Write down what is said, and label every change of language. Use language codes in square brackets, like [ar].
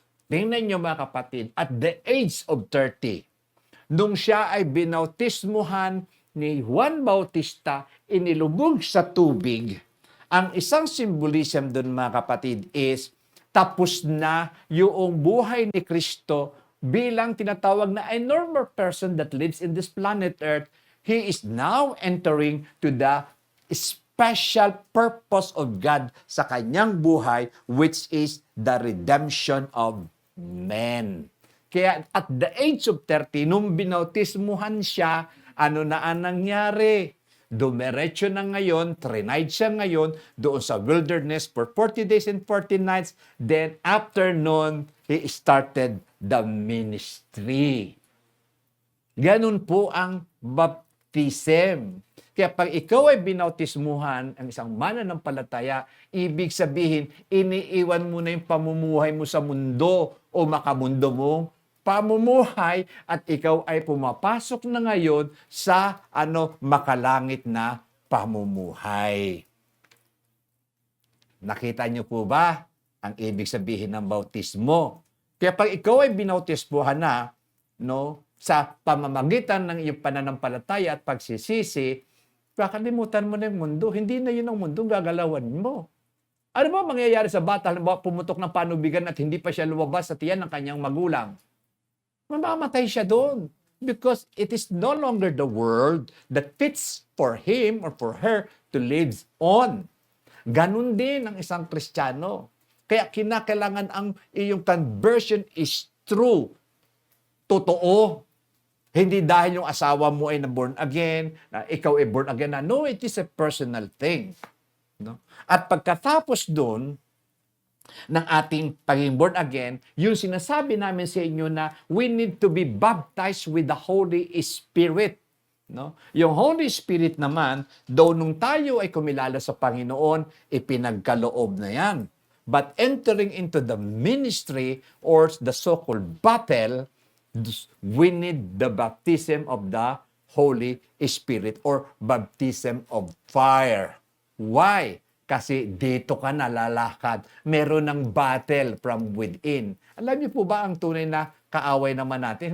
[tl] Tingnan niyo mga kapatid, at the age of 30, nung siya ay binautismuhan ni Juan Bautista, inilubog sa tubig, ang isang symbolism doon mga kapatid is tapos na yung buhay ni Kristo bilang tinatawag na [en] a normal person that lives in this planet Earth. He is now entering to the special purpose of God [tl] sa kanyang buhay, [en] which is the redemption of men. [tl] Kaya [en] at the age of 30, [tl] nung binautismuhan siya, ano na ang nangyari? Dumiretso na ngayon, trinide siya ngayon doon sa wilderness [en] for 40 days and 40 nights. Then after noon, he started the ministry. [tl] Ganun po ang baptism. Kaya pag ikaw ay binautismuhan, ang isang mananampalataya, ibig sabihin, iniiwan mo na yung pamumuhay mo sa mundo o makamundo mong pamumuhay at ikaw ay pumapasok na ngayon sa makalangit na pamumuhay. Nakita niyo po ba ang ibig sabihin ng bautismo? Kaya pag ikaw ay binautismuhan na, sa pamamagitan ng iyong pananampalataya at pagsisisi, kakalimutan mo na yung mundo. Hindi na yun ang mundo gagalawan mo. Ano ba mangyayari sa bata? Halimbawa, pumutok ng panubigan at hindi pa siya lumabas sa tiyan ng kanyang magulang. Mamamatay siya doon. [en] Because it is no longer the world that fits for him or for her to live on. [tl] Ganun din ang isang Kristiyano. Kaya kinakailangan ang iyong conversion [en] is true. [tl] Totoo. Hindi dahil yung asawa mo ay na-born again, na ikaw ay born again na. [en] No, it is a personal thing. [tl] No? At pagkatapos doon, ng ating pagiging born again, yung sinasabi namin sa inyo na [en] we need to be baptized with the Holy Spirit. [tl] No? Yung Holy Spirit naman, though nung tayo ay kumilala sa Panginoon, ipinagkaloob na yan. [en] But entering into the ministry or the so-called battle, we need the baptism of the Holy Spirit or baptism of fire. Why? [tl] Kasi dito ka nalalakad. Meron ng battle [en] from within. [tl] Alam niyo po ba ang tunay na kaaway naman natin?